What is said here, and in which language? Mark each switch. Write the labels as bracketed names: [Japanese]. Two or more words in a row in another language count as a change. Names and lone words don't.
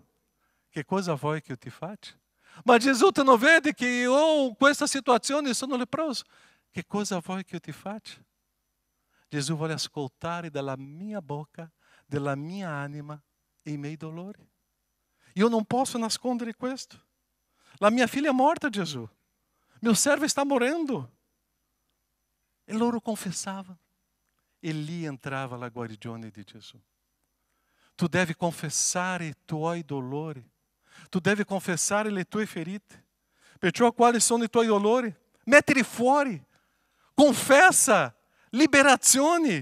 [Italian] Che cosa vuoi che io ti faccia? Ma Gesù, tu non vedi che io in questa situazione sono leproso? Che cosa vuoi che io ti faccia? Gesù vuole ascoltare dalla mia bocca, della mia anima, i miei dolori. Io non posso nascondere questo. La mia figlia è morta, Gesù. [Portuguese] Meu servo está [Italian] morendo. E loro confessava. E lì entrava la guarigione di Gesù. Tu devi confessare i tuoi dolori. Tu devi confessare le tue ferite. Perciò quali sono i tuoi dolori? Mettili fuori. Confessa liberazioni.